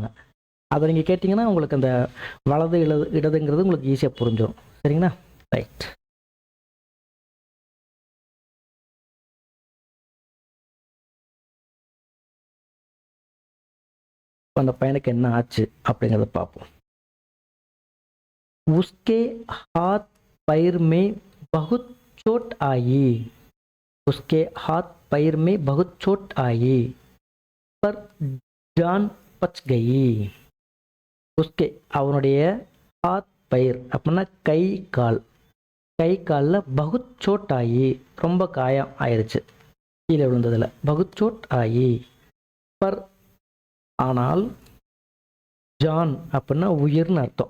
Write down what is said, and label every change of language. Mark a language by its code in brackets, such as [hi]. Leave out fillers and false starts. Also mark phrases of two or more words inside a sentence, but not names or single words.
[ta] அதை நீங்கள் கேட்டிங்கன்னா உங்களுக்கு அந்த வலது இடதுங்கிறது உங்களுக்கு ஈஸியாக புரிஞ்சிடும் சரிங்களா. ரைட். அந்த பையனுக்கு என்ன ஆச்சு அப்படிங்கிறத பார்ப்போம். [hi] उसके हाथ पैर में बहुत चोट आई. उसके हाथ पैर में बहुत चोट आई पर जान बच गई. [ta] उसके அவனுடைய [hi] हाथ पैर [ta] அப்படின்னா கை காலில் [hi] बहुत चोट [ta] ஆகி ரொம்ப காயம் ஆயிடுச்சு கீழே விழுந்ததில். [hi] बहुत चोट [ta] ஆகி பர் ஆனால், ஜான் அப்படின்னா உயிர்னு அர்த்தம்.